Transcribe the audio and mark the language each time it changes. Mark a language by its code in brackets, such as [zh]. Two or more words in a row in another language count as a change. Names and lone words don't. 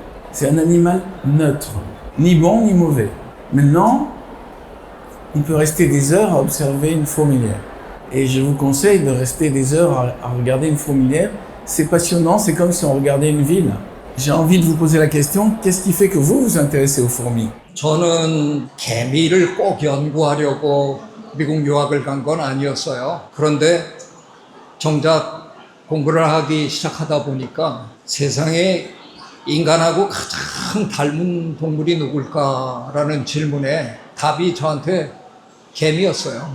[fr] C'est un animal neutre, ni bon ni mauvais. Maintenant, on peut rester des heures à observer une fourmilière. Et je vous conseille de rester des heures à regarder une fourmilière. C'est passionnant, c'est comme si on regardait une ville. J'ai envie de vous poser la question, qu'est-ce qui fait que vous vous intéressez aux fourmis? [ko] 저는 개미를 꼭 연구하려고 미국 유학을 간 건 아니었어요. 그런데 정작 공부를 하기 시작하다 보니까 세상에 인간하고 가장 닮은 동물이 누굴까라는 질문에 답이 저한테 개미였어요.